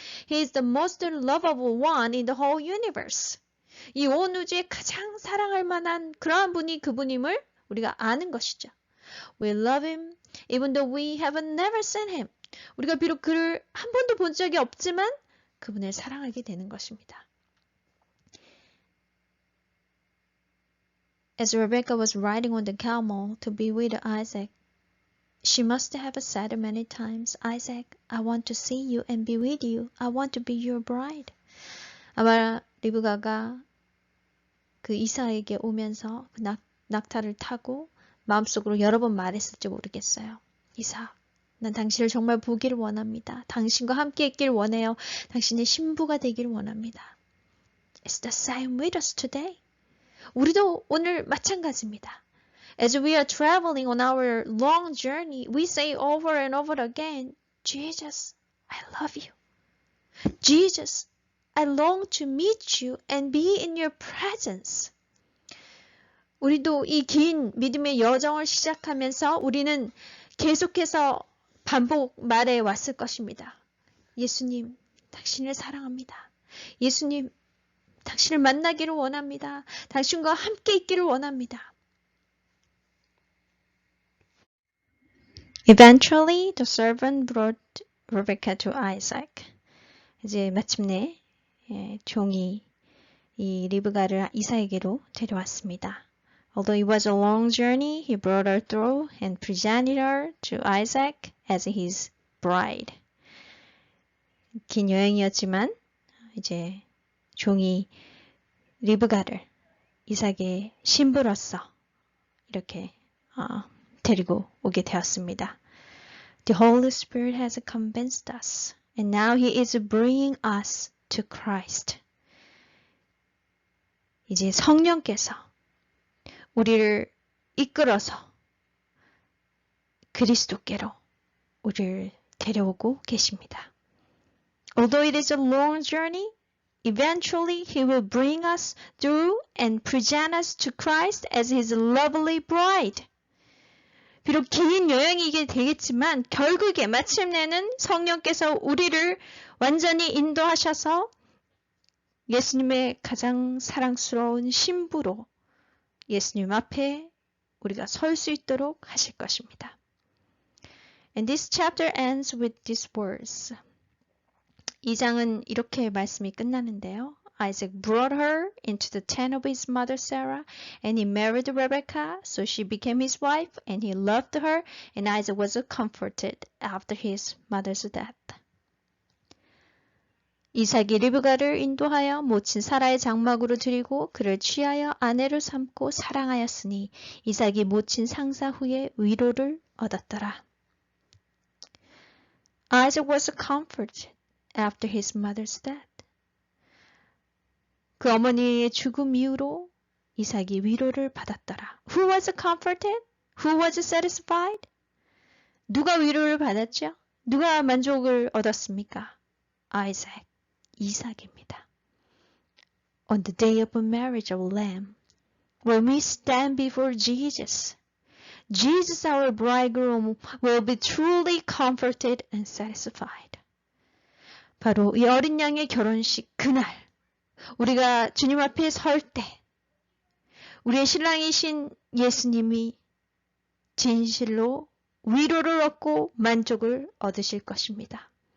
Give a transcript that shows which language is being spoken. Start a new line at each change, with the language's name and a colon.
English: He is the most lovable one in the whole universe.
Korean: 이 온 우주에 가장 사랑할 만한 그러한 분이 그분임을 우리가 아는 것이죠.
English: We love him even though we have never seen him.
Korean: 우리가 비록 그를 한 번도 본 적이 없지만 그분을 사랑하게 되는 것입니다.
English: As Rebecca was riding on the camel to be with Isaac, she must have said many times, "Isaac, I want to see you and be with you. I want to be your bride."
Korean: 아마 리브가가 그 이삭에게 오면서 그 낙타를 타고 마음속으로 여러 번 말했을지 모르겠어요. 이삭, 난 당신을 정말 보기를 원합니다. 당신과 함께 있길 원해요. 당신의 신부가 되기를 원합니다.
English: It's the same with us today.
Korean: 우리도 오늘 마찬가지입니다.
English: As we are traveling on our long journey, we say over and over again, Jesus, I love you. Jesus, I long to meet you and be in your presence.
Korean: 우리도 이 긴 믿음의 여정을 시작하면서 우리는 계속해서 반복 말해 왔을 것입니다. 예수님, 당신을 사랑합니다. 예수님, 당신을 만나기를 원합니다. 당신과 함께 있기를 원합니다.
English: Eventually, the servant brought Rebecca to Isaac.
Korean: 이제 마침내 종이 이 리브가를 이삭에게로 데려왔습니다.
English: Although it was a long journey, he brought her through and presented her to Isaac as his bride.
Korean: 긴 여행이었지만 이제 종이 리브가를 이삭의 신부로서 이렇게 데리고 오게 되었습니다.
English: The Holy Spirit has convinced us, and now He is bringing us to Christ.
Korean: 이제 성령께서 우리를 이끌어서 그리스도께로 우리를 데려오고 계십니다.
English: Although it is a long journey, eventually He will bring us through and present us to Christ as His lovely bride.
Korean: 비록 긴 여행이게 되겠지만 결국에 마침내는 성령께서 우리를 완전히 인도하셔서 예수님의 가장 사랑스러운 신부로 예수님 앞에 우리가 설 수 있도록 하실 것입니다.
English: And this chapter ends with these words.
Korean: 이 장은 이렇게 말씀이 끝나는데요.
English: Isaac brought her into the tent of his mother Sarah, and he married Rebekah, so she became his wife, and he loved her, and Isaac was comforted after his mother's death.
Korean: 이삭이 리브가를 인도하여 모친 사라의 장막으로 들이고 그를 취하여 아내로 삼고 사랑하였으니 이삭이 모친 상사 후에 위로를 얻었더라.
English: Isaac was comforted after his mother's death.
Korean: 그 어머니의 죽음 이후로 이삭이 위로를 받았더라.
English: Who was comforted? Who was satisfied?
Korean: 누가 위로를 받았죠? 누가 만족을 얻었습니까? Isaac, 이삭입니다.
English: On the day of marriage of Lamb, when we stand before Jesus, Jesus, our bridegroom, will be truly comforted and satisfied.
Korean: 바로 이 어린 양의 결혼식 그날 우리가 주님 앞에 설 때 우리의 신랑이신 예수님이 진실로 위로를 얻고 만족을 얻으실 것입니다.